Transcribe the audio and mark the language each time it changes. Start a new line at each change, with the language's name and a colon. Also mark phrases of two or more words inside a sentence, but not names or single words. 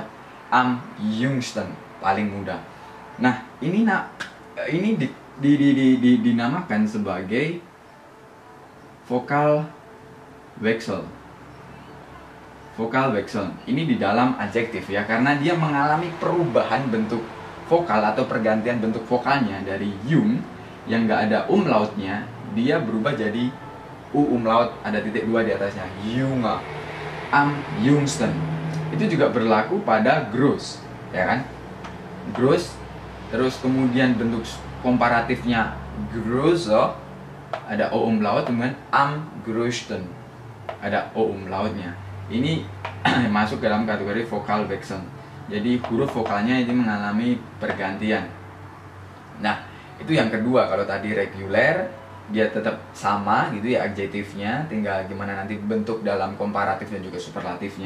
German: Am jungsten,
Indonesian: paling muda. Nah, ini dinamakan sebagai vokal wechsel. Vokal wechsel ini di dalam adjektif ya, karena dia mengalami perubahan bentuk vokal atau pergantian bentuk vokalnya dari jung yang nggak ada umlautnya, dia berubah jadi u umlaut, ada titik dua di atasnya,
German: junge, am jungsten.
Indonesian: Itu juga berlaku pada groß, ya kan? Groß, terus kemudian bentuk komparatifnya größer, ada o umlaut, dengan
German: am größten,
Indonesian: ada o umlautnya. Ini masuk dalam kategori vokal wechsel. Jadi huruf vokalnya ini mengalami pergantian. Nah, itu yang kedua. Kalau tadi reguler, dia tetap sama gitu ya adjektifnya, tinggal gimana nanti bentuk dalam komparatif dan juga superlatifnya.